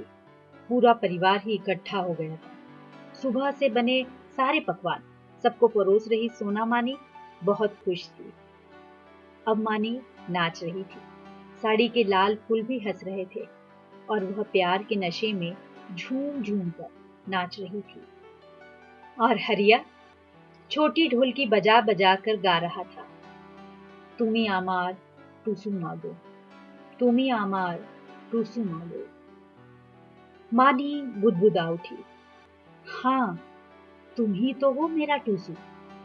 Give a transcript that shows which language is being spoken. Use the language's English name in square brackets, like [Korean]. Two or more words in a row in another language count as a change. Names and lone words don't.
[Hindi] पूरा परिवार ही इकट्ठा हो गया था। सुबह से बने सारे पकवान सबको परोस रही सोना मानी बहुत खुश थी। अब मानी नाच रही थी। साड़ी के लाल फूल भी हंस रहे थे और वह प्यार के नशे में झूम झूम कर नाच रही थी। और हरिया छोटी ढोलकी बजा बजा कर गा रहा था, [Bangla] তুমি আমার টুসু মাগো, তুমি আমার টুসু মাগো। [Hindi] मानी बुदबुदा उठी, हाँ तुम ही तो हो मेरा टूसू।